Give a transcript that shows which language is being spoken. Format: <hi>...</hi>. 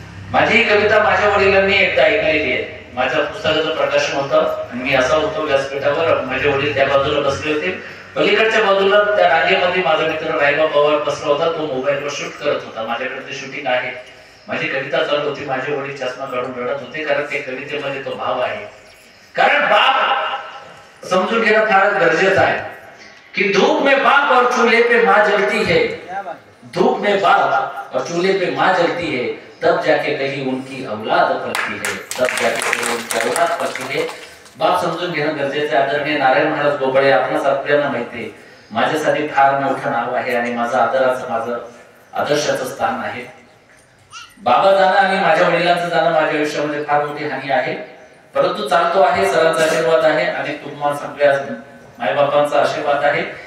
<mr>माझी ही कविता माझ्या वडिलांनी एकदा ऐकलेली आहे. माझ्या पुस्तकाचं प्रकाशन होतं आणि मी असा होतो व्यासपीठावर, माझे वडील त्या बाजूला बसले होते. पलीकडच्या बाजूला त्या रांगेमध्ये माझा मित्र रायबा पवार बसला होता. तो मोबाईलवर शूट करत होता. माझ्याकडे ते शूटिंग आहे. माझी कविता चालू होती. माझे वडील चष्मा काढून रडत होते, कारण त्या कवितेमध्ये तो भाव आहे. कारण बाप समजून घेणं फार गरजेचं आहे की</mr> <hi>धूप में बाप और चूल्हे पे माँ जलती है, धूप में बाप और चूल्हे पे माँ जलती है, तब जाके कहीं उनकी औलाद पलती है, तब जाके कहीं उनकी औलाद पलती है.</hi> <mr>बाप समजून घेणं गरजेचं आहे. आदरणीय नारायण महाराज गोपाळे आपणास आपल्याला माहिती आहे, माझ्यासाठी फार मोठं नाव आहे आणि माझं आदराचं, माझं आदर्शाचं स्थान आहे. बाबा जाणं आणि माझ्या वडिलांचं जाणं माझ्या आयुष्यामध्ये फार मोठी हानी आहे, परंतु चालतो आहे. सरांचा आशीर्वाद आहे आणि तुम्हाला सगळ्या मायबापांचा आशीर्वाद आहे.</mr>